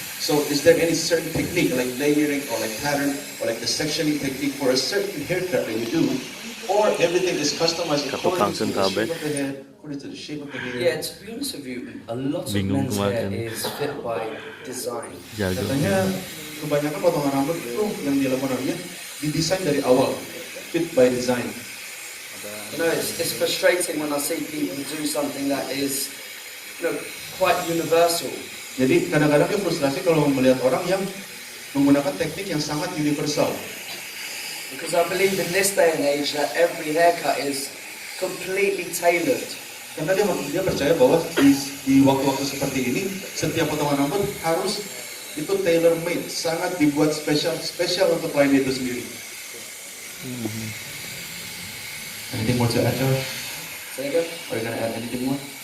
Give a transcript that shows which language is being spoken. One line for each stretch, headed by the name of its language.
English: So is there any certain technique like layering or like pattern or like the sectioning technique for a certain haircut that you do, or everything is customized according to the shape of the head, according to the shape of the hair? Yeah, to be honest with you, a lot of men's hair is fit by design.
Indonesian: Katanya kebanyakan potongan rambut itu yang dilakukan dia didesain dari awal,
English: fit by design. You know, it's frustrating when I see people do something that is, you know, quite universal.
Indonesian: Jadi kadang-kadang dia frustrasi kalau melihat orang yang menggunakan teknik yang sangat universal.
English: Because I believe in this day and age that every haircut is completely tailored.
Indonesian: Karena dia percaya bahwa di waktu-waktu seperti ini setiap potongan rambut harus itu tailor made, sangat dibuat spesial untuk klien itu sendiri.
English: Anything more to add, Josh? Say again? Are you gonna add anything more?